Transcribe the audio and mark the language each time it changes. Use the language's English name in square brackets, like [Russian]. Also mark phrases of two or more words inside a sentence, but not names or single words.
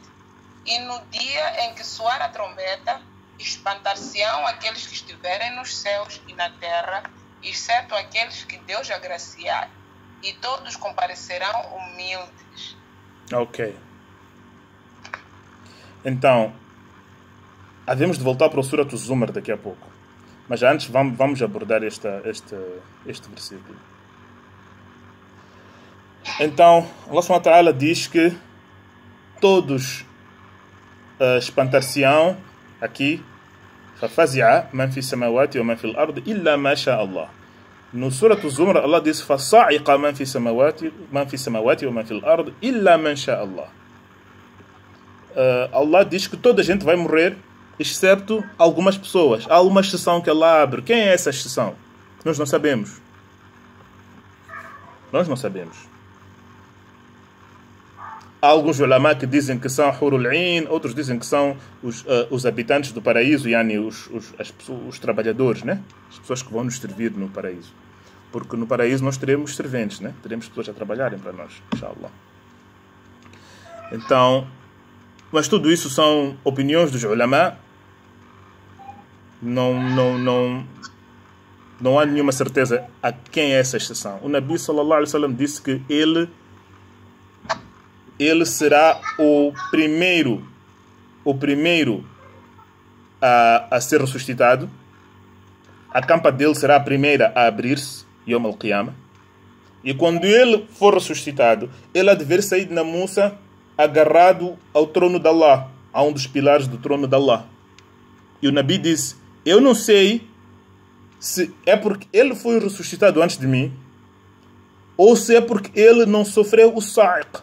[Portuguese] E no dia em que soar a trombeta, espantar-se-ão aqueles que estiverem nos céus e na terra, exceto aqueles que Deus agraciar, e todos comparecerão humildes. Ok. Então, havemos de voltar para o Surat Zumar daqui a pouco. Mas antes vamos abordar este versículo. Então, [Arabic] الله سبحانه وتعالى [Portuguese] diz que todos espantar-se-ão aqui, [Arabic] فَفَزِعَ مَنْ فِي السَّمَاوَاتِ وَمَنْ فِي الْأَرْضِ إِلَّا مَا شَاءَ اللَّهُ. [Portuguese] No Surat Zumar, Allah diz [Arabic] فَصَعِقَ مَنْ فِي السَّمَاوَاتِ وَمَنْ فِي الْأَرْضِ إِلَّا مَنْ شَاءَ اللَّهُ. [Portuguese] Allah diz que toda a gente vai morrer, excepto algumas pessoas. Há uma exceção que Allah abre. Quem é essa exceção? Nós não sabemos. Nós não sabemos. Há alguns ulama que dizem que são [Arabic] حور العين, [Portuguese] outros dizem que são os habitantes do paraíso, yani os trabalhadores, né? As pessoas que vão nos servir no paraíso. Porque no paraíso nós teremos serventes, né? Teremos pessoas a trabalharem para nós, inshallah. Então, mas tudo isso são opiniões dos ulama. Não há nenhuma certeza a quem é essa exceção. O Nabi [Arabic] صلى الله عليه وسلم [Portuguese] disse que ele será o primeiro a ser ressuscitado. A campa dele será a primeira a abrir-se, [Arabic] يوم القيامة. [Portuguese] E quando ele for ressuscitado, ele há de ver Sayyidina Musa agarrado ao trono de Allah, a um dos pilares do trono de Allah. E o Nabi disse: eu não sei se é porque ele foi ressuscitado antes de mim, ou se é porque ele não sofreu o sa'iq.